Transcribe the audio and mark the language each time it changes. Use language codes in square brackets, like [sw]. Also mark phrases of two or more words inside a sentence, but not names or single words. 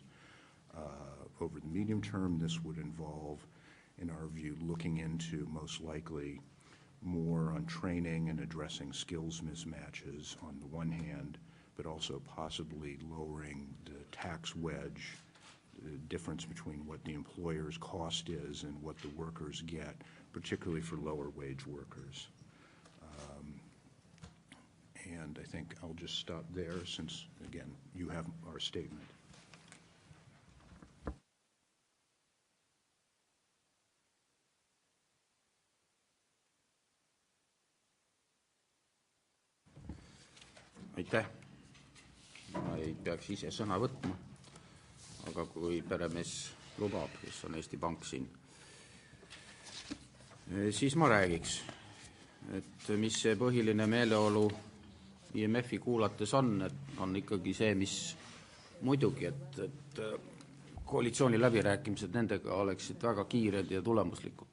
[en] Over the medium term, this would involve, in our view, looking into most likely more on training and addressing skills mismatches on the one hand, but also possibly lowering the tax wedge, the difference between what the employer's cost is and what the workers get, particularly for lower wage workers. And I think I'll just stop there since, again, you have our statement. [et] Aitäh. Ma ei peaks ise sõna võtma, aga kui peremees lubab, kes on Eesti Pank siin, siis ma räägiks, et mis see põhiline meeleolu IMF-i kuulates on ikkagi see, mis muidugi, et koalitsiooni läbirääkimised nendega oleksid väga kiired ja tulemuslikud.